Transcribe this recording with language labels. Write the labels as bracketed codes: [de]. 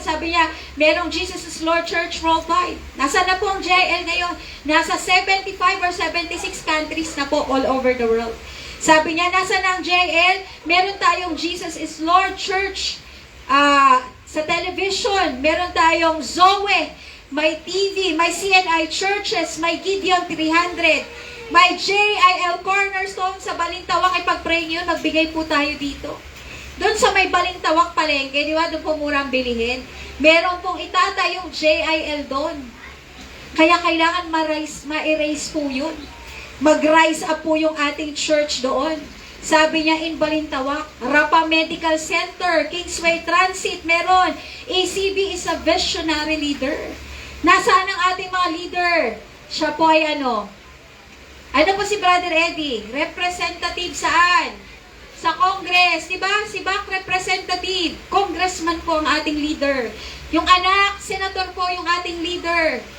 [tl] Sabi niya, merong Jesus is Lord Church worldwide. Nasaan na po ang JL ngayon? Nasa 75 or 76 countries na po [en] all over the world. [tl] Sabi niya, nasa ng JL, meron tayong Jesus is Lord Church sa television, meron tayong Zoe, may TV, may CNI churches, may Gideon 300, may JIL Cornerstone sa Balintawak. Ipag-pray niyo, magbigay po tayo dito. Doon sa may Balintawak palengke, di ba, doon po murang bilihin. Meron pong itatayong JIL doon. Kaya kailangan ma-erase po yun. Mag-rise up po yung ating church doon. Sabi niya in Balintawak, Rapa Medical Center, Kingsway Transit, meron. [en] ACB is a visionary leader. [tl] Nasaan ang ating mga leader? Siya po ay ano? Ano po si Brother Eddie? Representative saan? Sa Congress, di ba? Si Bac representative. Congressman po ang ating leader. Yung anak, senator po yung ating leader.